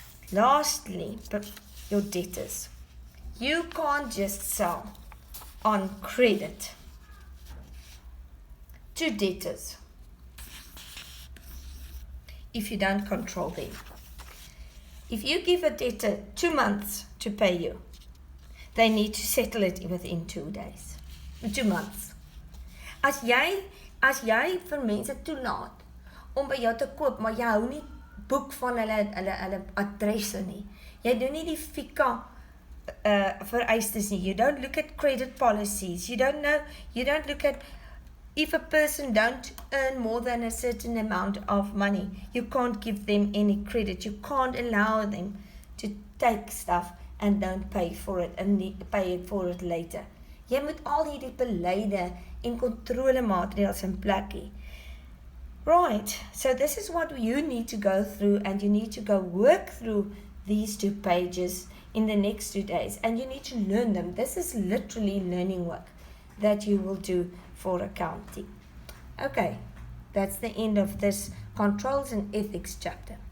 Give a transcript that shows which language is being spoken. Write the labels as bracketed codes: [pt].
[en] Lastly, your debtors. You can't just sell on credit to debtors if you don't control them. If you give a debtor 2 months to pay you, they need to settle it within 2 days, 2 months. [af] As jy vir mense toelaat om by jou te koop, maar jy hou nie boek van hulle adresse nie. Jy doen nie die FICA vereistes nie. [en] You don't look at credit policies. You don't look at if a person don't earn more than a certain amount of money, you can't give them any credit. You can't allow them to take stuff and don't pay for it and pay for it later. [af] Jy moet al hierdie beleide en kontrolemaatreëls in plek hê. [en] Right, so this is what you need to go through, and you need to go work through these 2 pages in the next 2 days, and you need to learn them. This is literally learning work that you will do for accounting. Okay, that's the end of this Controls and Ethics chapter.